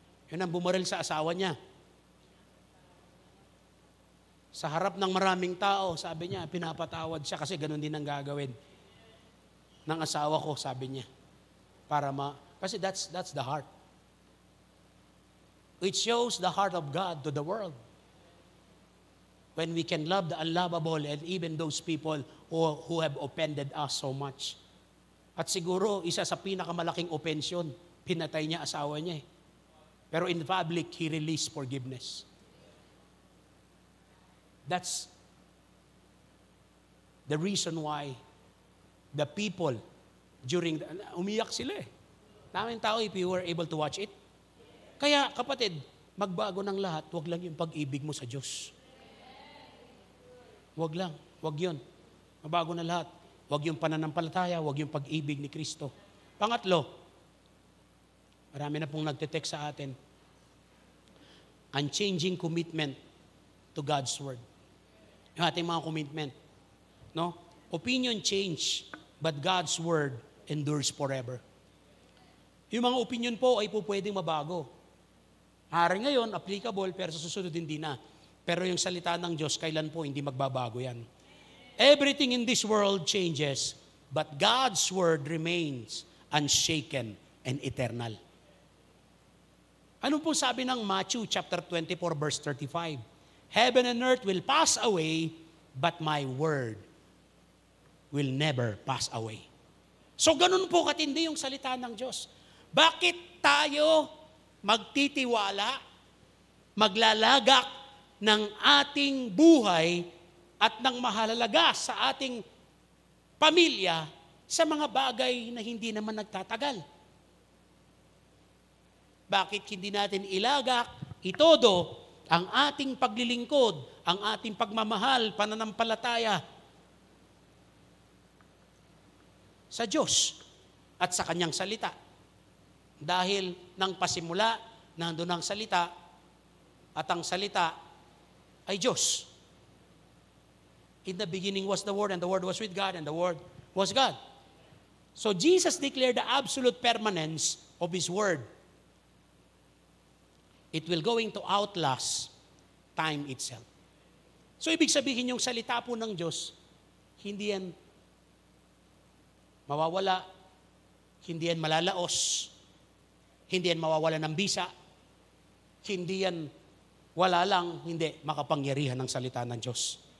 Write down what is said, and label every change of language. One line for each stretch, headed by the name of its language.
Filipino: Yun ang bumaril sa asawa niya. Sa harap ng maraming tao, sabi niya, pinapatawad siya kasi ganun din ang gagawin ng asawa ko, sabi niya.
English: Kasi that's the heart. It shows the heart of God to the world. When we can love the unlovable and even those people who have offended us so much.
Filipino: At siguro, isa sa pinakamalaking offension, pinatay niya asawa niya.
English: Pero in public, he released forgiveness. That's the reason why the people
Filipino: umiyak sila Daming tao
English: if you were able to watch it.
Filipino: Kaya kapatid, magbago ng lahat, wag lang yung pag-ibig mo sa Diyos. Wag lang, wag yun. Mabago na lahat. Wag yung pananampalataya, wag yung pag-ibig ni Kristo. Pangatlo, marami na pong nagte-text sa atin,
English: unchanging commitment to God's Word.
Filipino: Yung ating mga commitment. No?
English: Opinion change, but God's Word endures forever.
Filipino: Yung mga opinion po ay po pwedeng mabago. Hari ngayon, applicable, pero sa susunod hindi na. Pero yung salita ng Diyos, kailan po hindi magbabago yan.
English: Everything in this world changes, but God's Word remains unshaken and eternal.
Filipino: Ano po sabi ng Matthew chapter 24 verse 35?
English: Heaven and earth will pass away, but my word will never pass away.
Filipino: So ganun po katindi yung salita ng Diyos. Bakit tayo magtitiwala, maglalagak ng ating buhay at ng mahalalaga sa ating pamilya sa mga bagay na hindi naman nagtatagal? Bakit hindi natin ilagak, itodo ang ating paglilingkod, ang ating pagmamahal, pananampalataya sa Diyos at sa Kanyang salita? Dahil nang pasimula, nandun ang salita, at ang salita ay Diyos.
English: In the beginning was the Word, and the Word was with God, and the Word was God. So Jesus declared the absolute permanence of His Word. It will going to outlast time itself.
Filipino: So ibig sabihin yung salita po ng Diyos, hindi yan mawawala, hindi yan malalaos, hindi yan mawawala ng bisa, hindi yan wala lang, hindi makapangyarihan ng salita ng Diyos.